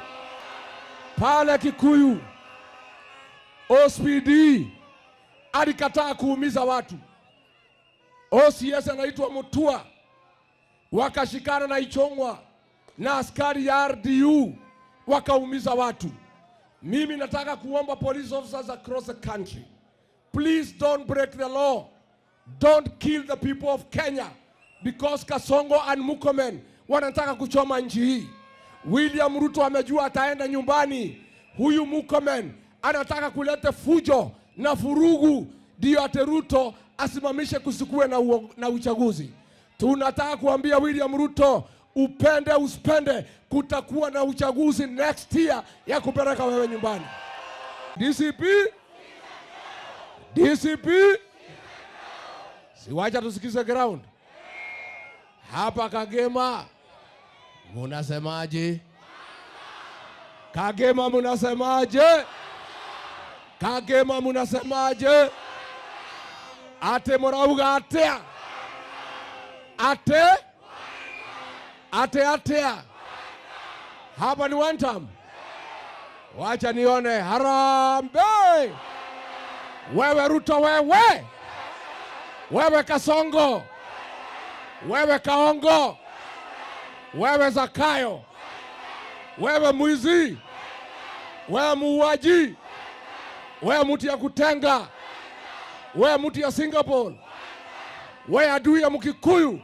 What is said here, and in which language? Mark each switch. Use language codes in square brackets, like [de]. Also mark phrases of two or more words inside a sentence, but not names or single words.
[sw] Pale Kikuyu OSPD alikataa kuumiza watu. OCS anaitwa Mutua wakashikana na Ichong'wa na askari ya RDU wakaumiza watu. Mimi nataka kuomba [en] police officers across the country, please don't break the law. Don't kill the people of Kenya because Kasongo and Murkomen [sw] wanataka kuchoma nchi hii. William Ruto amejua ataenda nyumbani. Huyu Murkomen anataka kuleta fujo na furugu ndio ate Ruto asimamishe kusikue na uchaguzi. Tunataka kuambia William Ruto, upende usipende, kutakuwa na uchaguzi [en] next year [sw] ya kupeleka wewe nyumbani. DCP siwacha tusikize ground. Hapa Kagema munasemaje? Kagema munasemaje? Kagema munasemaje? [ki] Ate morauga atea? Atea. [sw] Hapa ni [en] one time. [sw] Wacha nione. Harambee. Wewe Ruto, wewe Kasongo, wewe Kaongo, wewe Zakayo, wewe mwizi, wewe muuaji, wewe mtu ya kutenga, wewe mtu ya Singapore, wewe adui ya Mkikuyu.